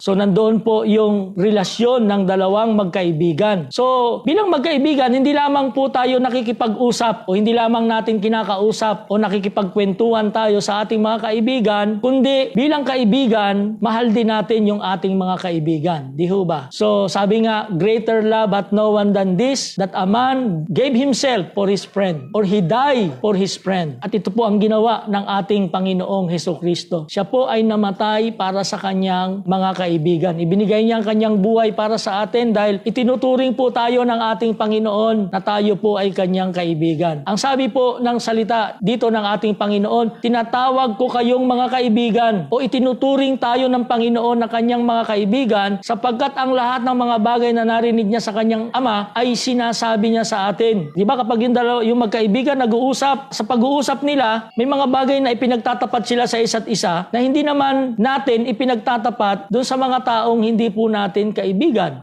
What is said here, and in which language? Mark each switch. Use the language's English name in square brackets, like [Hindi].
[Filipino] So nandoon po yung relasyon ng dalawang magkaibigan. So bilang magkaibigan, hindi lamang po tayo nakikipag-usap o hindi lamang natin kinakausap o nakikipagkwentuhan tayo sa ating mga kaibigan, kundi bilang kaibigan, mahal din natin yung ating mga kaibigan. Di ho ba? So sabi nga, [English] greater love hath no one than this, that a man gave himself for his friend, or he died for his friend. [Filipino] At ito po ang ginawa ng ating Panginoong Hesukristo. Siya po ay namatay para sa kanyang mga kaibigan. Ibinigay niya ang kanyang buhay para sa atin dahil itinuturing po tayo ng ating Panginoon na tayo po ay kanyang kaibigan. Ang sabi po ng salita dito ng ating Panginoon, tinatawag ko kayong mga kaibigan, o itinuturing tayo ng Panginoon na kanyang mga kaibigan, sapagkat ang lahat ng mga bagay na narinig niya sa kanyang Ama ay sinasabi niya sa atin. Di ba kapag yung magkaibigan nag-uusap, sa pag-uusap nila, may mga bagay na ipinagtatapat sila sa isa't isa na hindi naman natin ipinagtatapat doon sa mga taong hindi po natin kaibigan.